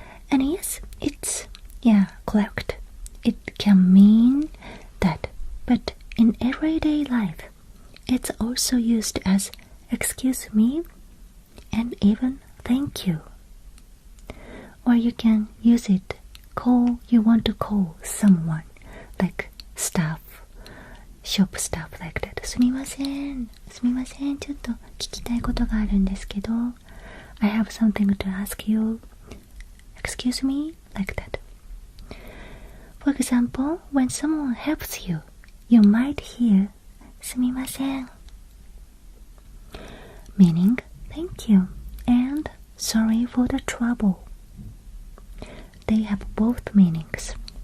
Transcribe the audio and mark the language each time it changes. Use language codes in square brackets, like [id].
[en] And yes, it's correct. It can mean that, but in everyday life, it's also used as excuse me and even thank you. Or you can use it you want to call someone like staff, shop staff like that. [ja] すみませんちょっと聞きたいことがあるんですけど [en] I have something to ask you. Excuse me? Like that. For example, when someone helps you, you might hear [ja] すみません [en] meaning thank you and sorry for the trouble. They have both meanings.